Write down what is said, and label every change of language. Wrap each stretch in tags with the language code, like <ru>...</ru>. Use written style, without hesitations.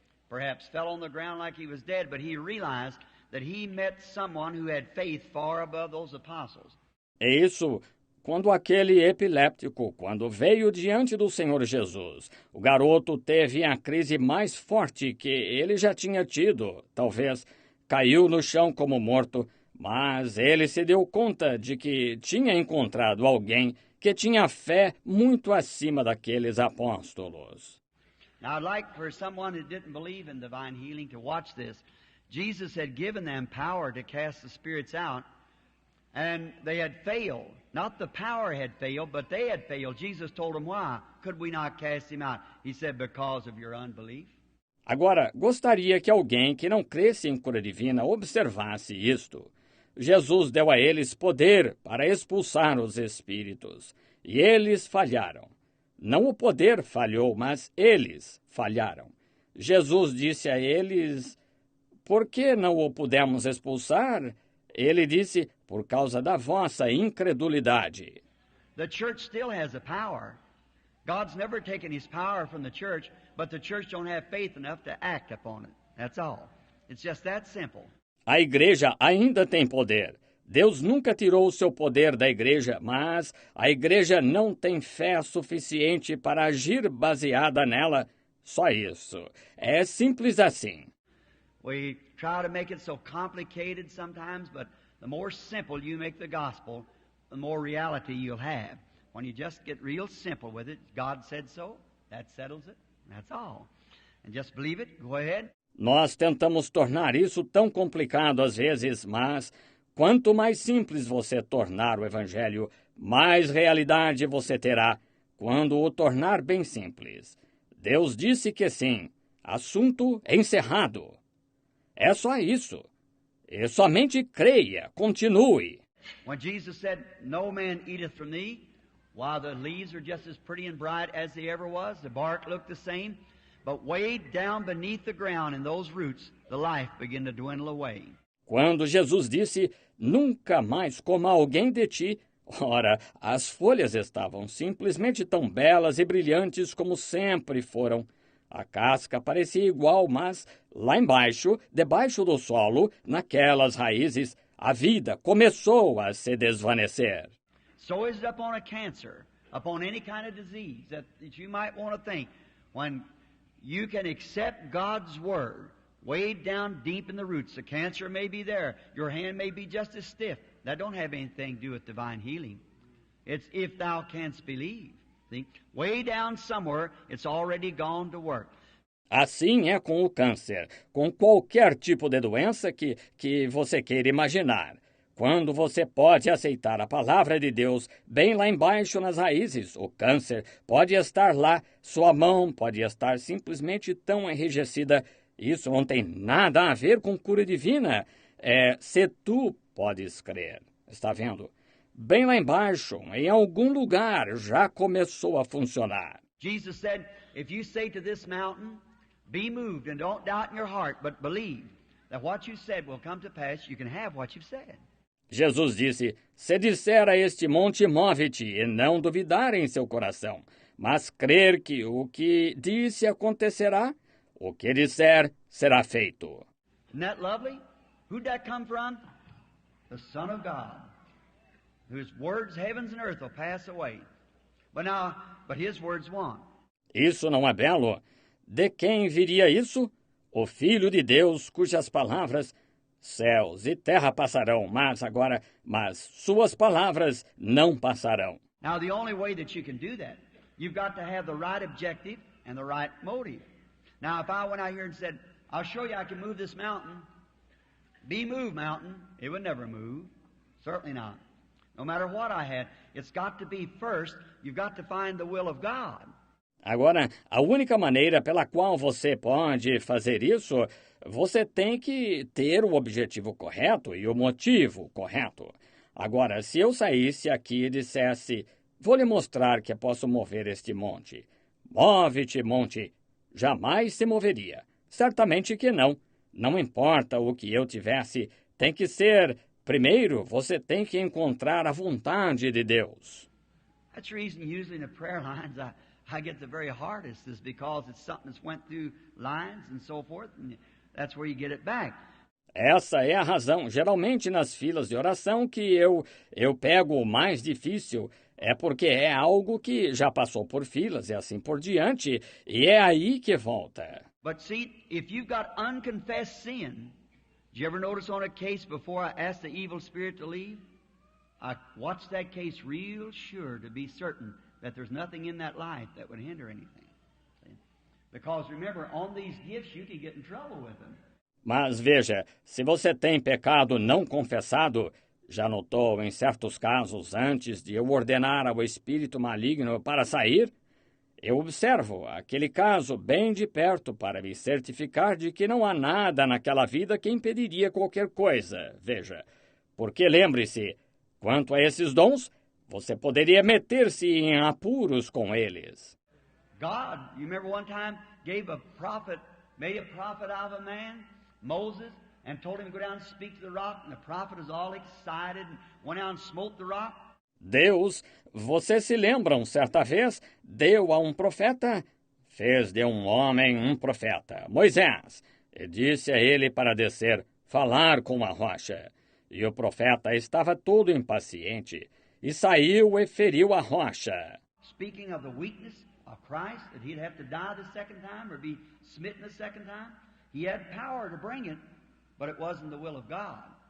<en>Perhaps fell on the ground like he was dead, but he realized that he met someone who had faith far above those apostles.</en> <pt>É isso, quando aquele epiléptico, quando veio diante do Senhor Jesus, o garoto teve a crise mais forte que ele já tinha tido. Talvez caiu no chão como morto, mas ele se deu conta de que tinha encontrado alguém que tinha fé muito acima daqueles apóstolos.</pt> <en>Now, I'd like for someone who didn't believe in divine healing to watch this. Jesus had given them power to cast the spirits out, and they had failed. Not the power had failed, but they had failed. Jesus told them, why could we not cast him out? He said, because of your unbelief.</en> <pt>Agora, gostaria que alguém que não cresce em cura divina observasse isto. Jesus deu a eles poder para expulsar os espíritos, e eles falharam. Não o poder falhou, mas eles falharam. Jesus disse a eles, por que não o pudemos expulsar? Ele disse, por causa da vossa incredulidade.</pt> <en>The church still has the power. God's never taken his power from the church, but the church don't have faith enough to act upon it. That's all. It's just that simple.</en> <pt>A igreja ainda tem poder. Deus nunca tirou o seu poder da igreja, mas a igreja não tem fé suficiente para agir baseada nela. Só isso. É simples assim.</pt> <en>We try to make it so complicated sometimes, but the more simple you make the gospel, the more reality you'll have. When you just get real simple with it, God said so, that settles it, that's all. And just believe it, go ahead.</en> <pt>Nós tentamos tornar isso tão complicado às vezes, mas quanto mais simples você tornar o Evangelho, mais realidade você terá quando o tornar bem simples. Deus disse que sim. Assunto encerrado. É só isso. E somente creia, continue.</pt> <en>When Jesus said, "No man eateth from thee," while the leaves are just as pretty and bright as they ever was, the bark looked the same, but way down beneath the ground in those roots, the life began to dwindle away.</en> <pt>Quando Jesus disse, nunca mais coma alguém de ti, ora, as folhas estavam simplesmente tão belas e brilhantes como sempre foram. A casca parecia igual, mas lá embaixo, debaixo do solo, naquelas raízes, a vida começou a se desvanecer.</pt> <en>So is it upon a cancer, upon any kind of disease that you might want to think. When you can accept God's word, way down deep in the roots, the cancer may be there. Your hand may be just as stiff. That don't have anything to do with divine healing. It's if thou canst believe. See? Way down somewhere, it's already gone to work.</en> <pt>Assim é com o câncer, com qualquer tipo de doença que você queira imaginar. Quando você pode aceitar a palavra de Deus bem lá embaixo nas raízes, o câncer pode estar lá, sua mão pode estar simplesmente tão enrijecida. Isso não tem nada a ver com cura divina. Se tu podes crer. Está vendo? Bem lá embaixo, em algum lugar, já começou a funcionar.</pt> <en>Jesus said, if you say to this mountain, Be moved and don't doubt in your heart, but believe that what you said will come to pass. You can have what you've said.</en> <pt>Jesus disse, se disser a este monte, move-te, e não duvidar em seu coração, mas crer que o que disse acontecerá, o que disser será feito.</pt> <en>Isn't that lovely? Who'd that come from? The Son of God, whose words, heavens and earth, will pass away. But his words won't.</en> <pt>Isso não é belo? De quem viria isso? O Filho de Deus, cujas palavras, céus e terra passarão, mas suas palavras não passarão.</pt> <en>Now, the only way that you can do that, you've got to have the right objective and the right motive. Now, if I went out here and said, I'll show you I can move this mountain, be moved, mountain, it would never move. Certainly not. No matter what I had, it's got to be first, you've got to find the will of God.</en> <pt>Agora, a única maneira pela qual você pode fazer isso, você tem que ter o objetivo correto e o motivo correto. Agora, se eu saísse aqui e dissesse, vou lhe mostrar que posso mover este monte. Move-te, monte. Jamais se moveria. Certamente que não. Não importa o que eu tivesse, tem que ser... Primeiro, você tem que encontrar a vontade de Deus.</pt> <en>That's the reason usually in the prayer lines I get the very hardest is because it's something that's went through lines and so forth, and that's where you get it back.</en> <pt>Essa é a razão. Geralmente nas filas de oração que eu pego o mais difícil é porque é algo que já passou por filas e assim por diante, e é aí que volta.</pt> <en>But see, if you've got unconfessed sin, did you ever notice on a case before I asked the evil spirit to leave? I watched that case real sure to be certain that there's nothing in that life that would hinder anything. See? Because remember, on these gifts you can get in trouble with them.</en> <pt>Mas veja, se você tem pecado não confessado, já notou em certos casos antes de eu ordenar ao espírito maligno para sair? Eu observo aquele caso bem de perto para me certificar de que não há nada naquela vida que impediria qualquer coisa, veja. Porque lembre-se, quanto a esses dons, você poderia meter-se em apuros com eles.</pt> <en>God, you remember one time, made a prophet out of a man, Moses, and told him to go down and speak to the rock, and the prophet was all excited and went out and smote the rock.</en> <pt>Deus, vocês se lembram, certa vez, deu a um profeta, fez de um homem um profeta, Moisés, e disse a ele para descer, falar com a rocha. E o profeta estava todo impaciente, e saiu e feriu a rocha.</pt> <en>Speaking of the weakness of Christ, that he'd have to die the second time or be smitten the second time, he had power to bring it, but it wasn't the will of God.</en>